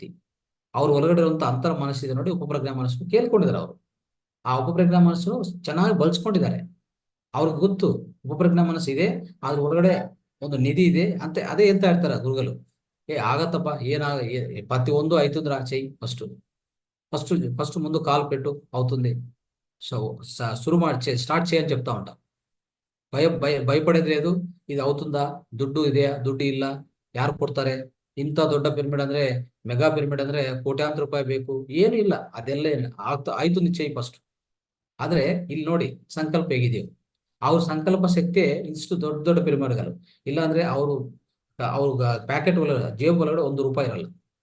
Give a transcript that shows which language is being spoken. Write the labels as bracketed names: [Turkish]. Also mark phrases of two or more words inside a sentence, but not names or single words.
[Kannada] ಅವ್ರ ಒಳಗಡೆ ಇರುವಂತ ಅಂತರ ಮನಸ್ಸಿದೆ ನೋಡಿ, ಉಪಪ್ರಜ್ಞಾ ಮನಸ್ಸು ಕೇಳ್ಕೊಂಡಿದ್ದಾರೆ ಅವರು. ಆ ಉಪಪ್ರಜ್ಞಾ ಮನಸ್ಸು ಚೆನ್ನಾಗಿ ಬಳಸ್ಕೊಂಡಿದ್ದಾರೆ. ಅವ್ರಿಗೆ ಗೊತ್ತು ಉಪಪ್ರಜ್ಞಾ ಮನಸ್ಸು ಇದೆ, ಅದ್ರ ಒಳಗಡೆ ಒಂದು ನಿಧಿ ಇದೆ ಅಂತ. ಅದೇ ಹೇಳ್ತಾ ಇರ್ತಾರೆ ಗುರುಗಳು. ಆಗತ್ತಪ್ಪ, ಪ್ರತಿ ಒಂದು ಆಯ್ತಂದ್ರ [Telugu] చెయ్యి ఫస్ట్ ఫస్ట్ ఫస్ట్ ముందు కాలు పెట్టు అవుతుంది. సో శురు స్టార్ట్ చేయని చెప్తా ఉంటా. భయపడేది లేదు. ఇది అవుతుందా? [Kannada] ದುಡ್ಡು ಇದೆಯಾ? ದುಡ್ಡು ಇಲ್ಲ. ಯಾರು ಕೊಡ್ತಾರೆ? ಇಂಥ ದೊಡ್ಡ ಪಿರಮಿಡ್ ಅಂದ್ರೆ, ಮೆಗಾ ಪಿರಮಿಡ್ ಅಂದ್ರೆ ಕೋಟ್ಯಾಂತರ ರೂಪಾಯಿ ಬೇಕು. ಏನು ಇಲ್ಲ, ಅದೆಲ್ಲ ಆಯ್ತು ನಿಶ್ಚಯ ಫಸ್ಟ್. ಆದ್ರೆ ಇಲ್ಲಿ ನೋಡಿ ಸಂಕಲ್ಪ ಹೇಗಿದೆಯೋ. ಅವ್ರ ಸಂಕಲ್ಪ ಶಕ್ತಿ ಇಷ್ಟು ದೊಡ್ಡ ದೊಡ್ಡ ಪಿರಮಿಡ್ಗಳು. ಇಲ್ಲ ಅಂದ್ರೆ ಅವ್ರ ಪ್ಯಾಕೆಟ್ ಒಳಗಡೆ, ಜೇಬ್ ಒಳಗಡೆ ₹1 ಇರಲ್ಲ.